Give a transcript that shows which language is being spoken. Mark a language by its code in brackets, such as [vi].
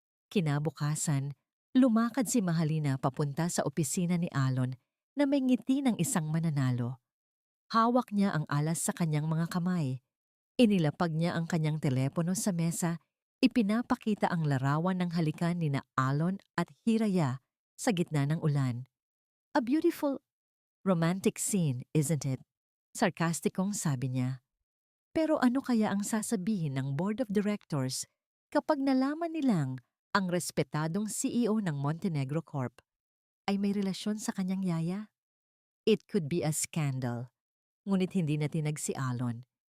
[tl] Kinabukasan, lumakad si Mahalina papunta sa opisina ni Alon na may ngiti ng isang mananalo. Hawak niya ang alas sa kanyang mga kamay. Inilapag niya ang kanyang telepono sa mesa, ipinapakita ang larawan ng halikan ni na Alon at Hiraya sa gitna ng ulan. [en] A beautiful, romantic scene, isn't it? [tl] Sarkastikong sabi niya. Pero ano kaya ang sasabihin ng Board of Directors kapag nalaman nilang ang respetadong CEO ng Montenegro Corp ay may relasyon sa kanyang yaya? [en] It could be a scandal. [tl] Ngunit hindi na tinag si Alon.